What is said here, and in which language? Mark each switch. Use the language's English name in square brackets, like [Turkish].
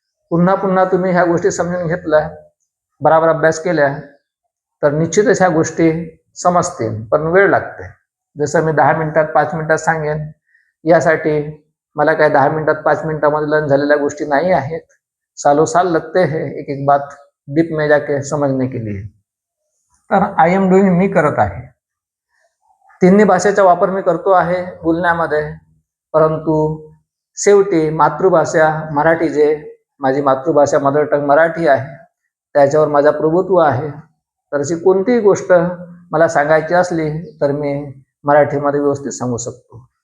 [Marathi] पुन्हा तुम्ही ह्या गोष्टी समजून घेतल्या, बराबर अभ्यास केल्या तर निश्चितच ह्या गोष्टी समजतील, पण वेळ लागते. जसं मी 10 मिनिटात 5 मिनिटात सांगेन, यासाठी मला काय 10 मिनिटात 5 मिनिटामध्ये लर्न झालेल्या गोष्टी नाही आहेत. [Hindi] सालों साल लगते हैं एक एक बात डीप में जाके समझने के लिए. [Marathi] तर [English] I am doing, [Marathi] मी करत आहे. तिन्ही भाषेचा वापर मी करतो आहे बोलण्यामध्ये, परंतु शेवटी मातृभाषा मराठी, जे माझी मातृभाषा मदर टंग मराठी आहे, त्याच्यावर माझा प्रभुत्व आहे. तर अशी कोणतीही गोष्ट मला सांगायची असली तर मी मराठीमध्ये व्यवस्थित सांगू शकतो.